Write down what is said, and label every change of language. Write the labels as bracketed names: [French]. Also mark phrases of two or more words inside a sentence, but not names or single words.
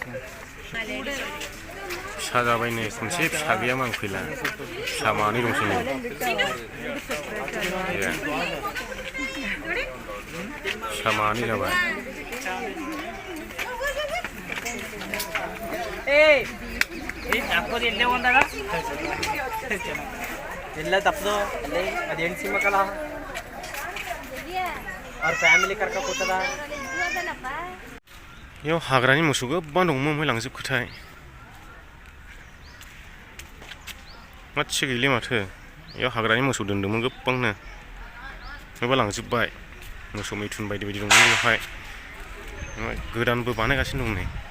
[Bodo] साजाबाय नै खनसे फिसा गैयामोन आं फैला फिसा मानै दंसै नै मोसा मानै जाबाय [Kannada] ಎಲ್ಲ ತಪ್ಪದು ಅಲ್ಲೇ ಅದು ಹೆಣ್ಸಿ ಮಕ್ಕಳ ಅವ್ರ ಫ್ಯಾಮಿಲಿ ಕರ್ಕೊಂಡು ಕೂತದ [Bodo] बेयाव हाग्रानि मोसौ गोबां दंमोन ओमफ्राय लांजोबखोथाय माथो गैले माथो बेयाव हाग्रानि मोसौ दोनदोंमोन गोबांनो माबा लांजोबबाय मोसौ मैथुन बायदि बायदि दंमोन बेवहाय गोदानबो बानायगासिनो दं नै